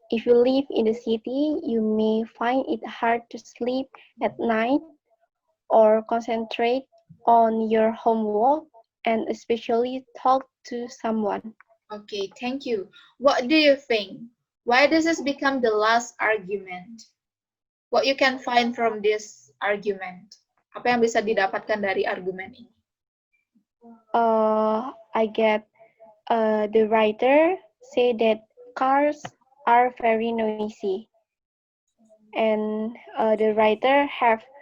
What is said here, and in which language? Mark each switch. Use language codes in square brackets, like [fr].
[en] If you live in the city, you may find it hard to sleep at night or concentrate on your homework, and especially talk to someone. Okay, thank you. What do you think? Why does this become the last argument? What you can find from this argument? [id] Apa yang bisa didapatkan dari argumen ini? [en] I get the writer say that cars are very noisy, and the writer have